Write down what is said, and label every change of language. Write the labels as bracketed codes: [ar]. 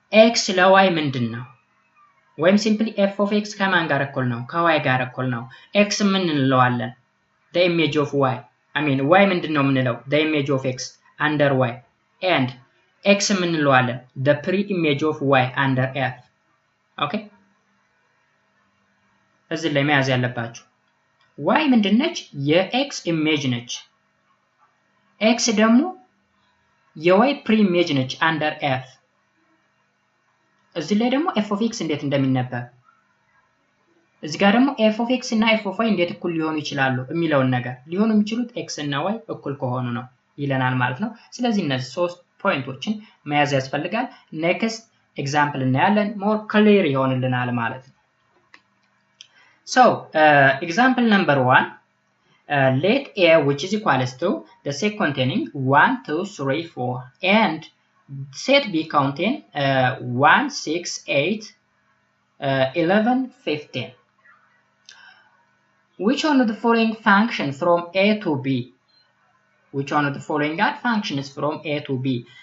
[am] x ለy ምንድነው ወይም ሲምፕሊ f of x ከማን ጋር እኩል ነው ከy ጋር እኩል ነው x ምን እንለዋለን [en] the image of y [am] y ምንድነው ምንለው [en] the image of x under y [am] and x ምን እንለዋለን [en] the pre-image of y under f [am] ኦኬ እዚህ ላይ መያዝ ያለባችሁ y ምንድነች የx ኢሜጅ ነች x ደግሞ የy pre-image ነች under f እዚህ ላይ ደግሞ f of x እንዴት እንደሚነበብ እዚህ ጋር ደግሞ f of x እና f of y እንዴት እኩል ሊሆኑ ይችላሉ የሚለውን ነገር ሊሆኑ የሚችሉት x እና y እኩል ከሆኑ ነው ይለናል ማለት ነው። ስለዚህ እነዚህ ሶስት ፖይንቶችን መያዝ ያስፈልጋል። ኔክስት ኤግዛምፕል እናያለን ሞር ክሊር ይሆንልናል ማለት ነው። [en] So example number 1, let A which is equals to the set containing 1 2 3 4 and set B containing 1 6 8 11 15. Which one of the following function from A to B? Which one of the following functions from A to B?